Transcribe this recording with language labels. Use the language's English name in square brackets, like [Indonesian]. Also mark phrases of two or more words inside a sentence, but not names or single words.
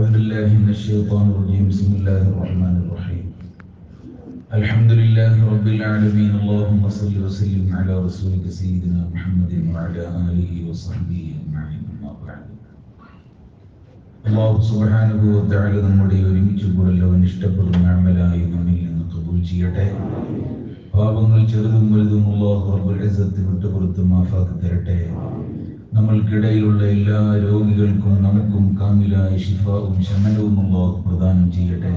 [Arabic] بالله من الشيطان الرجيم بسم الله الرحمن الرحيم الحمد لله رب العالمين اللهم صل وسلم على رسولك سيدنا محمد وعلى آله وصحبه أجمعين أما بعد الله سبحانه وتعالى [Malayalam] നമ്മുടെ ഒരുമിച്ച് കൂടൽ ഇഷ്ടപ്പെടുന്ന അമലായി നമ്മിൽ നിന്ന് ഖബൂൽ ചെയ്യട്ടെ. പാപങ്ങൾ ചെറുതും വലുതും [Arabic] الله رب العزة [Malayalam] വിട്ടുപുറത്ത് മാഫാക്കി തരട്ടെ. നമ്മൾക്കിടയിലുള്ള എല്ലാ രോഗികൾക്കും നമുക്കും കാമിലായ ശിഫാവും ശമനവും അല്ലാഹു പ്രദാനം ചെയ്യട്ടെ.